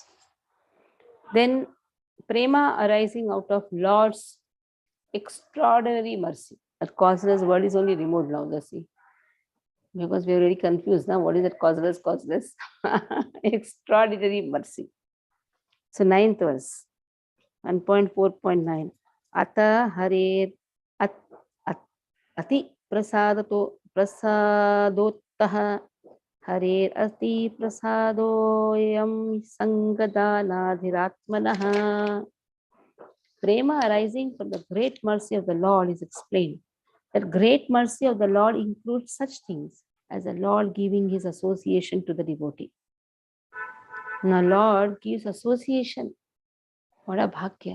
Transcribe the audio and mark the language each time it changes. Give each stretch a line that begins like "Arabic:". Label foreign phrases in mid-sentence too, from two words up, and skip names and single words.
English: Then prema arising out of Lord's extraordinary mercy. That causeless word is only removed now, see. Because we are very confused now. What is that causeless? Extraordinary mercy. So 9th verse, 1.4.9.
Sanskrit: अतः हरेर् अति प्रसादोत्तः हरेर् अति प्रसादोऽयं सङ्गदानादिरात्मनः.
English: Prema arising from the great mercy of the Lord is explained. That great mercy of the Lord includes such things as the Lord giving his association to the devotee. Now, Lord gives association. What a bhagya.